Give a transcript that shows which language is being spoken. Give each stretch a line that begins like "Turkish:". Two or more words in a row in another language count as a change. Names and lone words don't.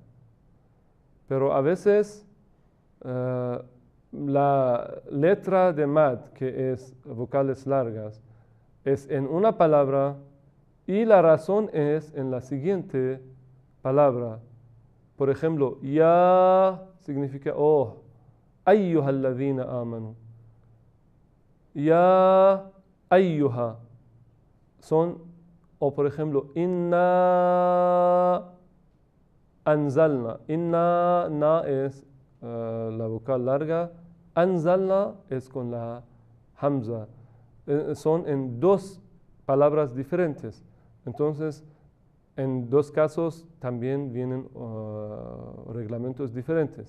Spanish: Pero a veces la letra de mad, que es vocales largas, es en una palabra y la razón es en la siguiente palabra. Por ejemplo, ya significa oh,
Arabic: أيها الذين آمنوا. يا أيها
Spanish: son, o por ejemplo,
Arabic: إنا أنزلنا.
Spanish: Inna na es la vocal larga, anzalna es con la hamza. Son en 2 palabras diferentes. Entonces, en 2 casos también vienen reglamentos diferentes.